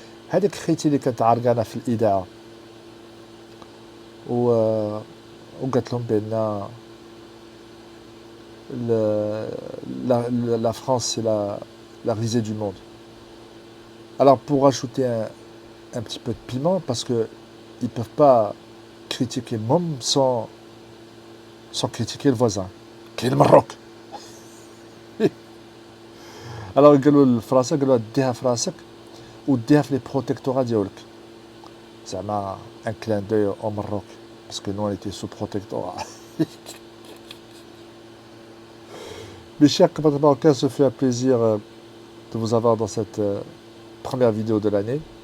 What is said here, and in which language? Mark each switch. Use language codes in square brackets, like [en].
[ar] هذيك خيتي اللي كانت عرقانه في الاذاعه وقالت لهم بان [fr] la France c'est la risée du monde. Alors pour rajouter un petit peu de piment, parce qu'ils ne peuvent pas critiquer Mom sans critiquer le voisin, qui est le Maroc. [ar] Alors قالوا الفرنسا قالوا ديها في راسك وديها في لي بروتيكتورات ديالك. [fr] زعما un clin d'œil au Maroc, parce que nous on était sous protectorat. Mes chers compatriotes marocains, ce fut un plaisir de vous avoir dans cette première vidéo de l'année.